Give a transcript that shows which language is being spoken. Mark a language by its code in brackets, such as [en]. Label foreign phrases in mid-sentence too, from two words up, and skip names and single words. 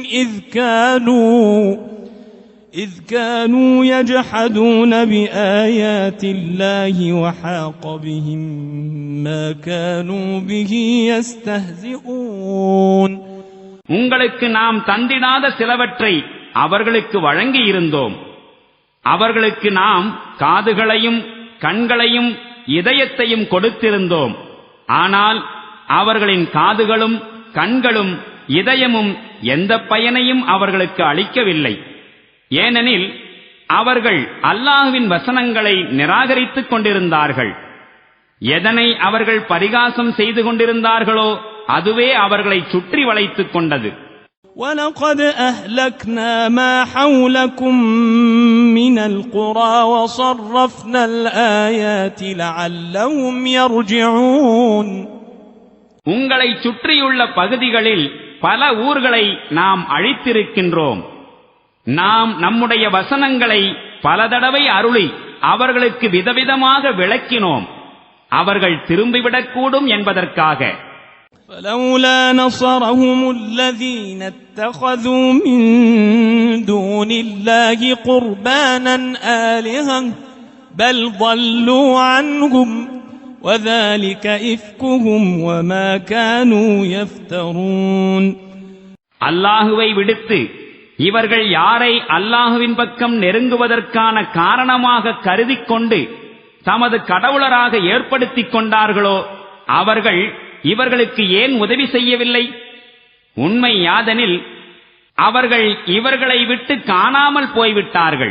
[ar] إِذْ كَانُوا يَجْحَدُونَ بِآيَاتِ اللَّهِ وَحَاقَ بِهِمْ مَا كَانُوا بِهِ يَسْتَهْزِئُونَ. [ta] உங்களுக்கு நாம் தந்திடாத சிலவற்றை அவர்களுக்கு வழங்கி இருந்தோம். அவர்களுக்கு நாம் காதுகளையும் கண்களையும் இதயத்தையும் கொடுத்திருந்தோம். ஆனால் அவர்களின் காதுகளும் கண்களும் இதயமும் எந்த பயனையும் அவர்களுக்கு அளிக்கவில்லை. ஏனெனில் அவர்கள் அல்லாஹ்வின் வசனங்களை நிராகரித்துக் கொண்டிருந்தார்கள். எதனை அவர்கள் பரிகாசம் செய்து கொண்டிருந்தார்களோ அதுவே அவர்களை சுற்றி வளைத்துக் கொண்டது. [ar] وَلَقَدْ أَهْلَكْنَا مَا حَوْلَكُمْ مِنَ الْقُرَى وَصَرَّفْنَا الْآيَاتِ لَعَلَّهُمْ يَرْجِعُونَ. [ta] உங்களை சுற்றியுள்ள பகுதிகளில் பல ஊர்களை நாம் அழித்திருக்கின்றோம். நாம் நம்முடைய வசனங்களை பல தடவை அருளி அவர்களுக்கு விதவிதமாக விளக்கினோம். அவர்கள் திரும்பிவிடக்கூடும் என்பதற்காக. [ar] فَلَوْلَا نَصَرَهُمُ الَّذِينَ اتَّخَذُوا مِن دُونِ اللَّهِ قُرْبَانًا آلِهَةً بَلْ ضَلُّوا عَنْهُمْ وَذَلِكَ إِفْكُهُمْ وَمَا كَانُوا يَفْتَرُونَ. [ta] அல்லாஹுவை விடுத்து இவர்கள் யாரை அல்லாஹுவின் பக்கம் நெருங்குவதற்கான காரணமாக கருதிக் கொண்டு தமது கடவுளராக ஏற்படுத்திக் கொண்டார்களோ அவர்கள் இவர்களுக்கு ஏன் உதவி செய்யவில்லை? உண்மை யாதெனில் அவர்கள் இவர்களை விட்டு காணாமல் போய்விட்டார்கள்.